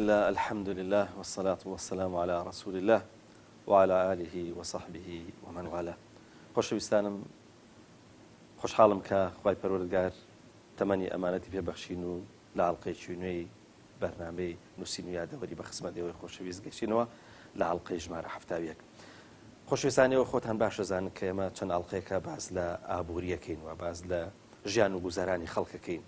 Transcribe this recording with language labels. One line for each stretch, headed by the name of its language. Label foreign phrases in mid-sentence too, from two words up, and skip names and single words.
Arabic: الحمد لله والصلاة والسلام على رسول الله وعلى آله وصحبه ومن والاه.
Central Kurdish: خۆشەویستانم خۆشحاڵم کە خوای پەروەردگار تەمەنی ئەمانەتی پێبەخشین و لە حەڵقەیەکی نوێی بەرنامەی نووسین و یادەوەری بە خزمەتەوەی خۆشەویست گەشتینەوە لە حەڵقەی ژمارە 70. خۆشەویستانەوە خۆتان باشە زانن کە ئێمە چەند حەڵقەیەکە باز لە ئابووریەکەین و باز لە ژیان و گوزارانی خەڵکەکەین.